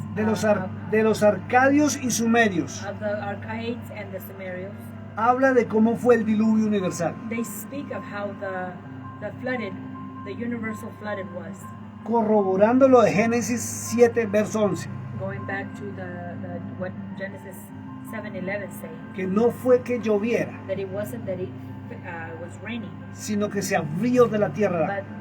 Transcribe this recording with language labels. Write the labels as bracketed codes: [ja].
[es] de los arcadios y sumerios, [en] of the Archaics and the Sumerians, [es] habla de cómo fue el diluvio universal, [en] they speak of how the universal flooded was, [es] corroborando lo de Génesis 7, verso 11, [en] going back to what Genesis 7:11 say, [es] que no fue que lloviera, [en] that it wasn't that it was raining, [es] sino que se abrió de la tierra